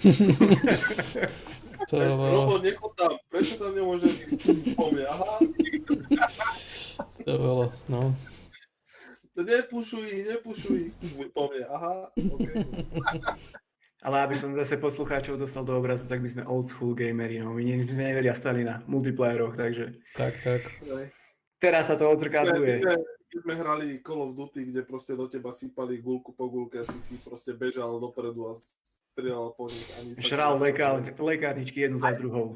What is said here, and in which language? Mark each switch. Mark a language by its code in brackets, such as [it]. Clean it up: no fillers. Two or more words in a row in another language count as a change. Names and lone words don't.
[sk] Robo, nechod tam. Prečo tam nemôže byť? Aha. To bolo, no. Nepušuj. Po mne, aha. Okay. Ale aby som zase poslucháčov dostal do obrazu, tak my sme [en] old school [sk] gameri, no. My sme nevedia stali na multiplayeroch, takže... Tak. Teraz sa to odzrkadluje. My sme hrali Call of Duty, kde proste do teba sypali guľku po guľke a ty si proste bežal dopredu a strieľal po nich. Žral lekárničky jednu za druhou.